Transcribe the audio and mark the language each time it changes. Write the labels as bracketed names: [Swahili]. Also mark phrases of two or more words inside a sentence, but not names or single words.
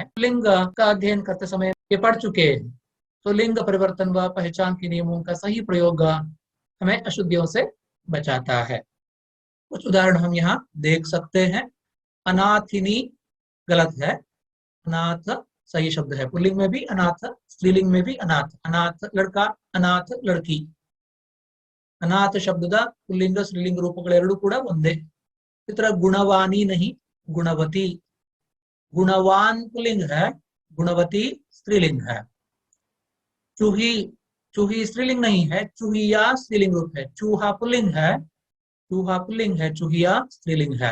[Hindi] लिंग का अध्ययन करते समय ये पढ़ चुके हैं। तो लिंग परिवर्तन व पहचान के नियमों का सही प्रयोग हमें अशुद्धियों से बचाता है। कुछ उदाहरण हम यहाँ देख सकते हैं। अनाथिनी गलत है, अनाथ सही शब्द है। पुल्लिंग में भी अनाथ, स्त्रीलिंग में भी अनाथ। अनाथ लड़का, अनाथ लड़की। [Kannada] ಅನಾಥ ಶಬ್ದದ ಪುಲ್ಲಿಂಗ ಸ್ತ್ರೀಲಿಂಗ ರೂಪಗಳೆರಡೂ ಕೂಡ ಒಂದೇ. [Hindi] इस तरह गुणवानी नहीं, गुणवती। गुणवान पुल्लिंग है, गुणवती स्त्रीलिंग है। चूही, चूही स्त्रीलिंग नहीं है, चूहिया स्त्रीलिंग रूप है। चूहा पुल्लिंग है, चूहा पुल्लिंग है, चूहिया स्त्रीलिंग है।